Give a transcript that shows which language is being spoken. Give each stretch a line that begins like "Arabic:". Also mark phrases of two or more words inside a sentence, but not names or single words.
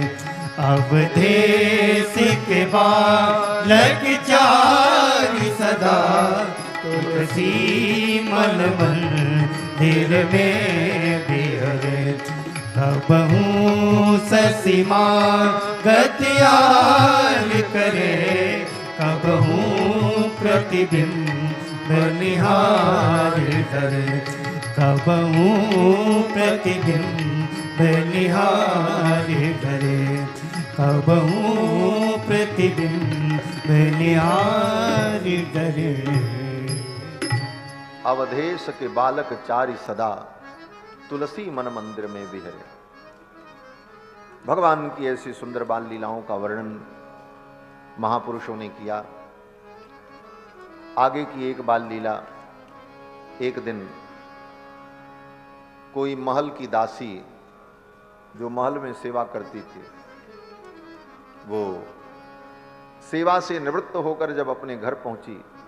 Braj: अवधेश के बालक चारि सदा, तुलसी मन मंदिर में बिहरे। कबहू शशि मागत आर करे, कबहू प्रतिबिंब निहारी डरे। कबहूँ प्रतिबिंब निहारे करे, कबहूँ प्रतिबिंब निहारे करे। अवधेश के बालक चारि सदा, तुलसी मन मंदिर में बिहरे।
Hindi: भगवान की ऐसी सुंदर बाल लीलाओं का वर्णन महापुरुषों ने किया। आगे की एक बाल लीला, एक दिन कोई महल की दासी जो महल में सेवा करती थी, वो सेवा से निवृत्त होकर जब अपने घर पहुंची